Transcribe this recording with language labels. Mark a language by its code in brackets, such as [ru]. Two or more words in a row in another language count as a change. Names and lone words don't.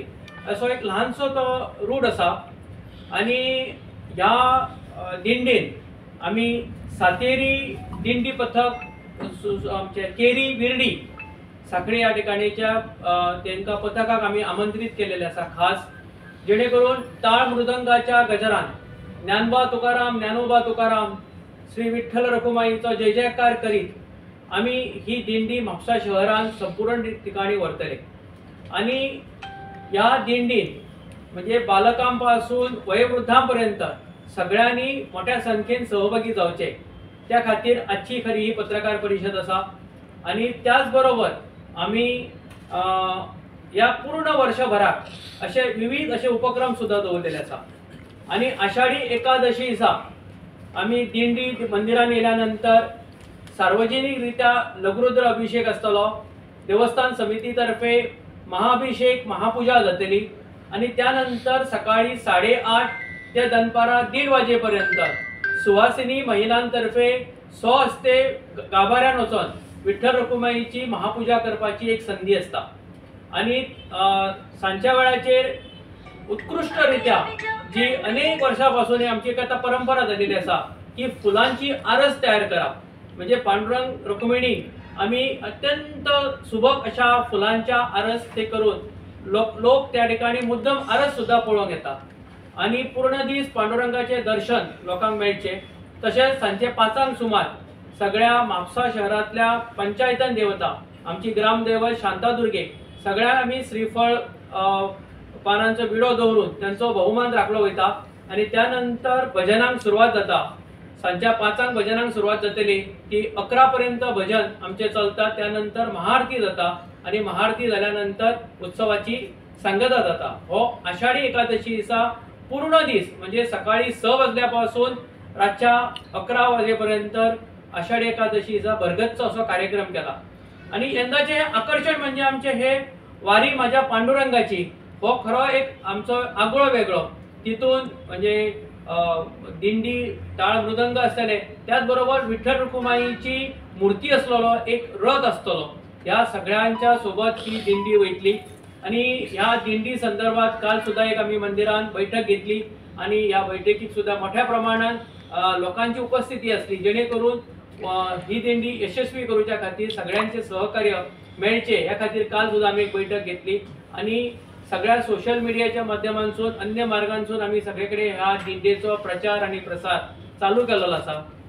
[kok] असो एक ल्हानसो तो रूट आसा। आणि ह्या दिंडीन आम्ही सातेरी दिंडी पथक आमचे केरी विर्डी साखळी या ठिकाणीच्या त्यांका पथकाक आम्ही आमंत्रित केलेले आसा खास, जेणे करून टाळ मृदंगाच्या गजरान ज्ञानोबा तुकाराम श्री विठ्ठल रखुमाईचो जय जयकार करीत आम्ही ही दिंडी म्हापसा शहरान संपूर्ण ठिकाणी व्हरतले। आणि या दिंडीन म्हणजे बालकांपासून वयोवृद्धांपर्यंत सगळ्यांनी मोठ्या संख्येन सहभागी जावचे, त्या खातीर आजची खरी ही पत्रकार परिषद आसा। आणि त्याचबरोबर आम्ही या पूर्ण वर्षभरात असे विविध असे उपक्रम सुद्धा दवरलेले आसा। आणि आषाढी एकादशी दिसा आम्ही दिंडी मंदिरान येयल्यानंतर सार्वजनिकरित्या लघुरुद्र अभिषेक आसतलो। देवस्थान समितीतर्फे महाअभिषेक महापूजा जातली आणि त्यानंतर सकाळी 8:30 ते दनपारा 1:30 वाजेपर्यंत सुवासिनी महिलांतर्फे स्वहस्ते गाभाऱ्यान वचून विठ्ठल रखुमाईची महापूजा करपाची एक संधी असता। आणि सांच्या वेळाचेर उत्कृष्टरित्या जी अनेक वर्षांपासून आमची एक आता परंपरा झालेली असा की फुलांची आरस तयार करप, म्हणजे पांडुरंग रखुमाईनी आम्ही अत्यंत सुबक अशा फुलांच्या आरस ते करून लोक त्या ठिकाणी मुद्दम आरस सुद्धा पळोवंक येतात आणि पूर्ण दीस पांडुरंगाचे दर्शन लोकांक मेळचे। तसेच सांजे 5 सुमार सगळ्या म्हापसा शहरातल्या पंचायतन देवता आमची ग्रामदैवत शांतादुर्गे सगळ्या आम्ही श्रीफळ पानांचो विडो दवरून त्यांचो बहुमान राखलो वयता। आणि त्यानंतर भजनांक सुरुवात जाता। सांच्या 5 भजनांक सुरुवात जातली, ती 11 पर्यंत भजन आमचे चलता। त्यानंतर महाआरती जाता आणि महाआरती झाल्यानंतर उत्सवाची सांगता जाता। हो आषाढी एकादशी दिसा पूर्ण दीस म्हणजे सकाळी 6 वाजल्यापासून रातच्या 11 वाजेपर्यंत आषाढी एकादशीचा भरगच्च असो कार्यक्रम केला। आणि यंदाचे आकर्षण म्हणजे आमचे हे वारी माझ्या पांडुरंगाची हो खरो एक आमचो आगळो वेगळो तितून म्हणजे दिंडी टाळ मृदंग असतले त्याच बरोबर विठ्ठल रुक्माईची मूर्ती असलेलो एक रथ असतलो या सगळ्यांच्या सोबत ही दिंडी वयतली आणि ह्या दिंडी संदर्भात काल सुद्धा एक आम्ही मंदिरात बैठक घेतली आणि या बैठकीत सुद्धा मोठ्या प्रमाणात लोकांची उपस्थिती असली जेणेकरून ही दिंडी यशस्वी करूच्या खातीर सगळ्यांचे सहकार्य मेळचे या खातीर काल सुद्धा आम्ही एक बैठक घेतली आणि सगळ्या सोशल मीडियाच्या माध्यमांतून अन्य मार्गांतून आम्ही सगळीकडे ह्या दिंडेचो प्रचार आणि प्रसार चालू केलेलो असा।